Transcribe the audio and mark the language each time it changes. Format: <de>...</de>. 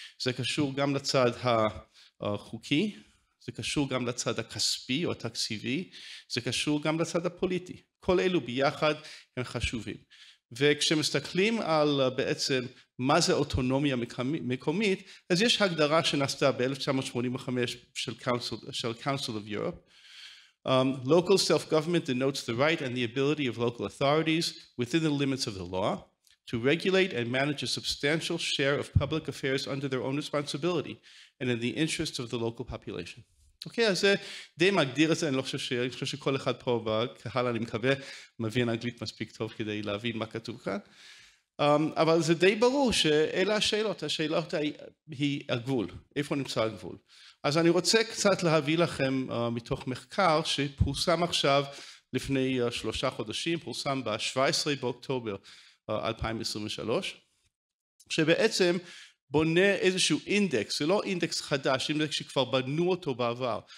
<he>זה קשור גם לצד החוקי, זה קשור גם לצד הכספי או התקציבי, זה קשור גם לצד הפוליטי. כל אלו ביחד הם חשובים. וכשמסתכלים על בעצם מה זה אוטונומיה מקומית, אז יש הגדרה שנעשתה ב-1985 של Council of Europe.</he> <en>Local self-government denotes the right and the ability of local authorities within the limits of the law to regulate and manage a substantial share of public affairs under their own responsibility and in the interests of the local population.</en> <he>אוקיי, אז זה די מגדיר את זה, אני חושב שכל אחד פה בקהל, אני מקווה, מבין אנגלית מספיק טוב כדי להבין מה כתוב כאן. אבל זה די ברור שאלה השאלות, השאלות היא הגבול, איפה נמצא הגבול. אז אני רוצה קצת להביא לכם מתוך מחקר שפורסם עכשיו לפני 3 חודשים, פורסם ב-17 באוקטובר 2023, שבעצם בונה איזשהו אינדקס, זה לא אינדקס חדש, אינדקס שכבר בנו אותו בעבר.</he>